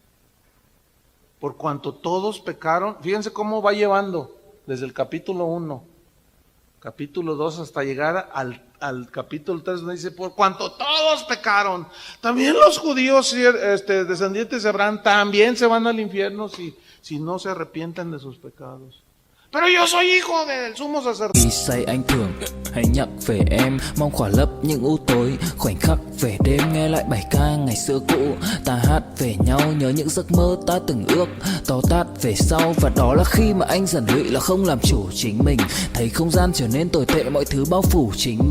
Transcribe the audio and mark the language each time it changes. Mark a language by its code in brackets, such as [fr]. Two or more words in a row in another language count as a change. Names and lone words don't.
[es] Por cuanto todos pecaron, fíjense cómo va llevando desde el capítulo 1, capítulo 2 hasta llegar al capítulo 3, donde dice, por cuanto todos pecaron. También los judíos descendientes de Abraham también se van al infierno si no se arrepienten de sus pecados. Pero yo soy hijo del sumo sacerdote. [vi] Vì say anh thường hay nhắc về em, mong khỏa lấp những u tối, khoảnh khắc về đêm nghe lại bài ca ngày xưa cũ. Ta hát về nhau nhớ những giấc mơ ta từng ước, to tát về sau. Và đó là khi mà anh dần lụy là không làm chủ chính mình, thấy không gian trở nên tồi tệ, mọi thứ bao phủ chính mình.